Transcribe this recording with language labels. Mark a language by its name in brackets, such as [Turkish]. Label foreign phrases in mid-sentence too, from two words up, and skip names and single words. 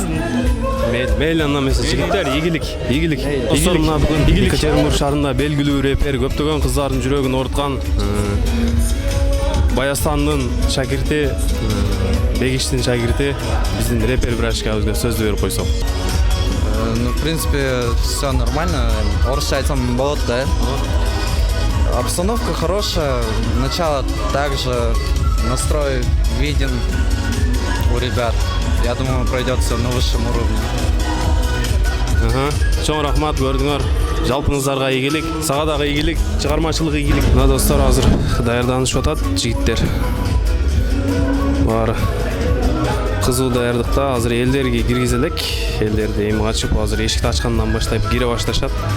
[Kyrgyz] Мейли, анда эмесе жигиттер, ийгилик. Достор, мына бүгүн Екатеринбург шаарында белгилүү репер, көптөгөн кыздардын жүрөгүн ооруткан Баястандын шакирти, Бегиштин шакирти биздин репер бирашкабызга сөздү берип койсок. [Russian] Ну, в принципе, все нормально. [Kyrgyz] Орысча айтсам болот, да? [Russian] Обстановка хорошая, начало также, настрой виден у ребят. Я думаю, пройдет все на высшем уровне. [Kyrgyz] Чоң рахмат, көрдүңөр. Жалпыңыздарга ийгилик, сага дагы ийгилик, чыгармачылык ийгилик. Мына достор, азыр даярданышып атат жигиттер. Баары кызуу даярдыкта. Азыр элдерге киргизе элек. Элдерди эми ачып, азыр эшикти ачкандан баштап кире башташат.